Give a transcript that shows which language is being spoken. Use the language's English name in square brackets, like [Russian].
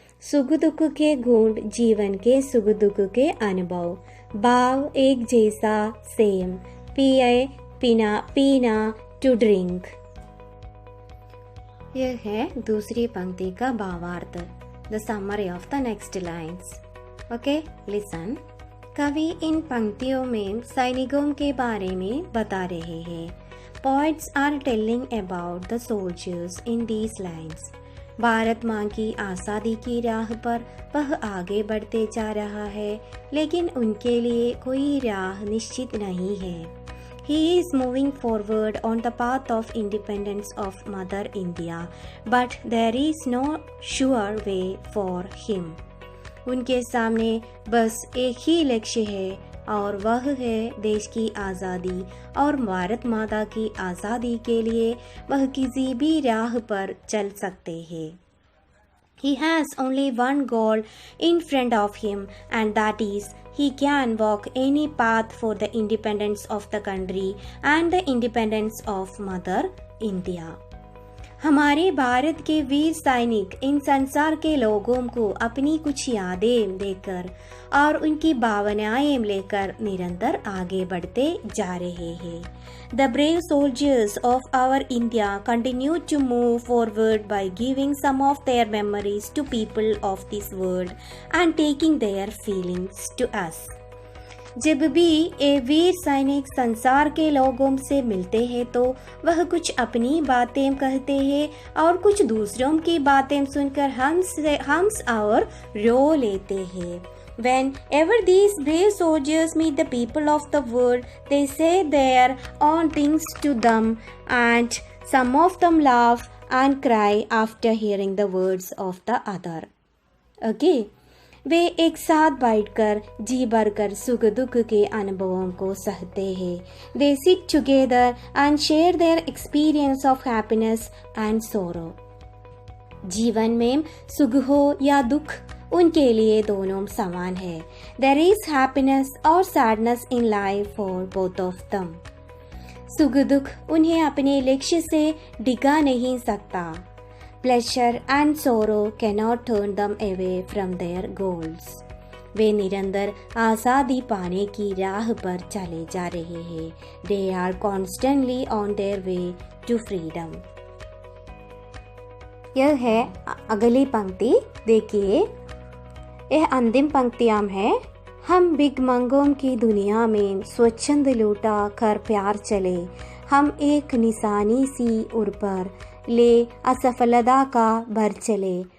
[Hindi] सुख दुख के घूंट जीवन के सुख दुख के अनुभव, भाव एक जैसा सेम, पिए पीना [English] To drink. [Hindi] यह है दूसरी पंक्ति का भावार्थ. [English] The summary of the next lines. Okay, listen. [Hindi] कवि इन पंक्तियों में सैनिकों के बारे में बता रहे हैं. [English] Poets are telling about the soldiers in these lines. [Hindi] Bharat माँ की आज़ादी की राह पर वह आगे बढ़ते जा रहा है, लेकिन उनके लिए कोई राह निश्चित नहीं है. [English] He is moving forward on the path of independence of Mother India, but there is no sure way for him. [Hindi] उनके सामने बस एक ही लक्ष्य है और वह है देश की आज़ादी, और भारत माता की आज़ादी के लिए वह किसी भी राह पर चल सकते हैं. [English] He has only one goal in front of him, and that is he can walk any path for the independence of the country and the independence of Mother India. [Hindi] हमारे भारत के वीर सैनिक इन संसार के लोगों को अपनी कुछ यादें देकर और उनकी भावनाएं लेकर निरंतर आगे बढ़ते जा रहे हैं. [English] The brave soldiers of our India continue to move forward by giving some of their memories to people of this world and taking their feelings to us. [Hindi] जब भी ये वीर सैनिक संसार के लोगों से मिलते हैं तो वह कुछ अपनी बातें कहते हैं और कुछ दूसरों की बातें सुनकर हंस और रो लेते हैं. [English] Whenever these brave soldiers meet the people of the world, they say their own things to them, and some of them laugh and cry after hearing the words of the other. Okay? [Hindi] वे एक साथ बैठकर जी भरकर सुख दुख के अनुभवों को सहते हैं. [English] They sit together and share their experience of happiness and sorrow. [Hindi] जीवन में सुख हो या दुख, उनके लिए दोनों समान है. [English] There is happiness or sadness in life for both of them. [Hindi] सुख दुख उन्हें अपने लक्ष्य से डिगा नहीं सकता. [English] Pleasure and sorrow cannot turn them away from their goals. [Hindi] वे निरंतर आज़ादी पाने की राह पर चले जा रहे हैं. [English] They are constantly on their way to freedom. [Hindi] यह है अगली पंक्ति. देखिए, यह अंतिम पंक्तियां हैं. हम भिखमंगों की दुनिया में स्वच्छंद लूटा कर प्यार चले, हम एक निशानी सी उर पर ले असफलता का भर चले.